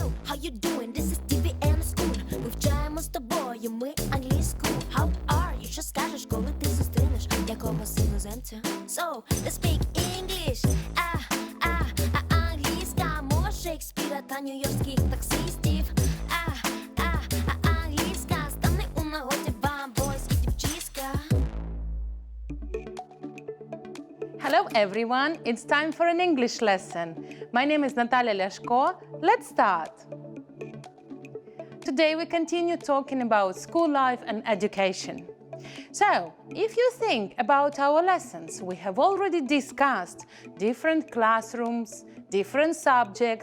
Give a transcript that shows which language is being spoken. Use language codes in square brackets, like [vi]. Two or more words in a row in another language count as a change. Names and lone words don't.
[en] how you doing? This is TV and school. [uk] Вивчаємо з тобою ми англійську. [en] How are you? [uk] Що скажеш, коли ти зустрінеш якогось іноземця? [en] So, let's speak English. [uk] Англійська мова Шекспіра та нью-йоркських таксистів. Англійська стане у нагоді вам, бойські дівчиська. [en] Hello everyone, it's time for an English lesson. My name is Natalia Leshko. Let's start. Today we continue talking about school life and education. So, if you think about our lessons, we have already discussed different classrooms, different subjects.